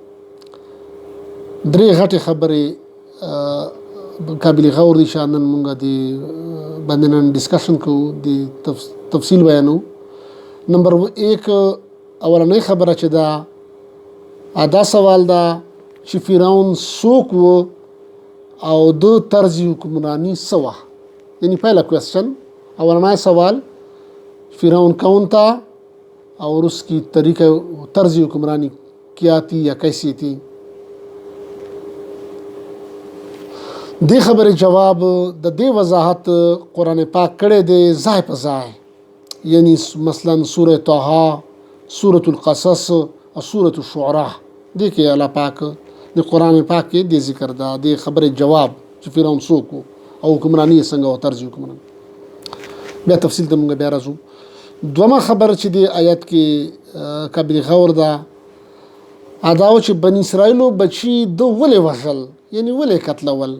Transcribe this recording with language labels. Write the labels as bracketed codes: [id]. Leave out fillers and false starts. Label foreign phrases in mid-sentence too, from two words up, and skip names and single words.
[ps] درې غټې خبرې قابل غور دي چې نن مونږه دې باندې نن ډسکشن کوو، د تفصیل بیانو. نمبر 1 اولنۍ خبره چې دا سوال ده چې فرعون څوک و او د طرز حکمرانی څه وه. [ur] یعنی پہلا کوشچن [ps] اولنای سوال [ur] فرعون کون تھا اور اس کی طریقہ طرز حکمرانی کیا تھی یا کیسی تھی. [ps] دې خبرې جواب د دې وضاحت قرآن پاک کړی دی ځای په ځای. یعنی مثلا سورة طه، سورة القصص او سورة الشعراء دې کې الله پاک د قرآن پاک کې د ذکر ده د خبرې جواب چې فرعون څوک او حکمرانی څنګه او طرز حکمرانی. بیا تفصیل ته موږ بیا راځو. دویمه خبره چې د آیت کې قابل غور ده دا و چې بنی اسرائیلو بچي د ولې وژل، یعنی ولې قتلول.